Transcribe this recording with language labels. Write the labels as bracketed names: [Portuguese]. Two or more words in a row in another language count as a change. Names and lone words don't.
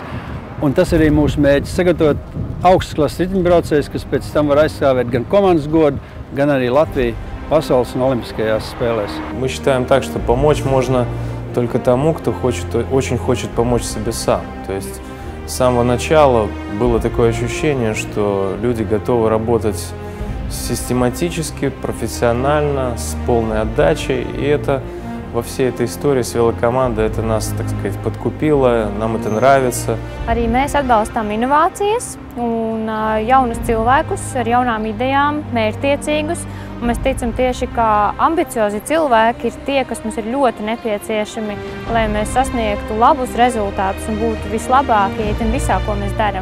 [Latvian] un tas arī mūsu mērķis sagatavot augstas klases riteņbraucējus, kas pēc tam var aizstāvēt gan komandas godu, gan arī Latviju pasaules un olimpiskajās spēlēs. [Russian] Мы считаем так, что помочь можно только тому, кто очень хочет помочь себе сам. То есть с самого начала было такое ощущение, что люди готовы работать систематически, профессионально, с полной отдачей, и это во всей этой истории с велокомандой это нас, так сказать, подкупило, нам это нравится. [Latvian] Arī mēs atbalstām inovācijas un jaunus cilvēkus ar jaunām idejām, mērķtiecīgus Mēs ticam tieši, ka ambiciozi cilvēki ir tie, kas mums ir ļoti nepieciešami, lai mēs sasniegtu labus rezultātus un būtu vislabākie visā, ko mēs darām.